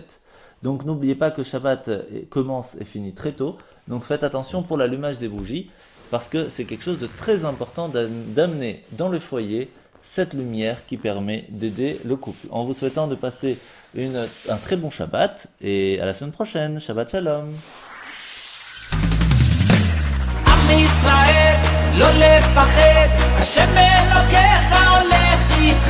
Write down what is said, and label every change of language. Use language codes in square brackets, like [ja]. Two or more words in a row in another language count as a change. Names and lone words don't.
[fr] Donc n'oubliez pas que Shabbat commence et finit très tôt, donc faites attention pour l'allumage des bougies, parce que c'est quelque chose de très important d'amener dans le foyer cette lumière qui permet d'aider le couple. En vous souhaitant de passer un très bon Shabbat, et à la semaine prochaine. [he] שבת שלום. ישראל, לא לפחד, השם אלוקיך הולך איתך.